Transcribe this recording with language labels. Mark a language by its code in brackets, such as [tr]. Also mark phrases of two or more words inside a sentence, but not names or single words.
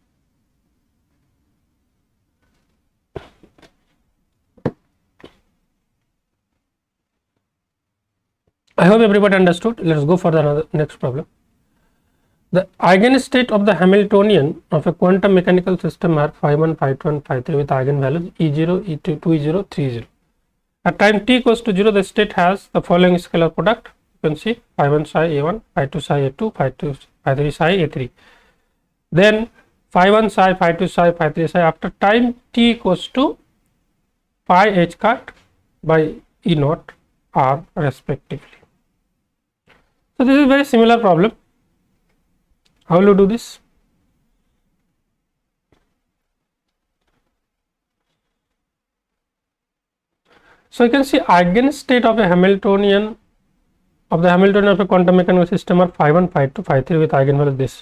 [en] I hope everybody understood. Let's go for the next problem. The eigenstate of the Hamiltonian of a quantum mechanical system are phi 1, phi 2 and phi 3 with eigenvalues e0, e2, 2e0, 3e0. At time t equals to 0, the state has the following scalar product. You can see phi 1 psi a1, phi 2 psi a2, phi 3 psi a3. Then phi 1 psi, phi 2 psi, phi 3 psi after time t equals to pi h cut by e naught r respectively. So this is a very similar problem. How will you do this? So you can see eigenstate of a Hamiltonian of a quantum mechanical system are phi 1, phi 2, phi 3 with eigenvalue this.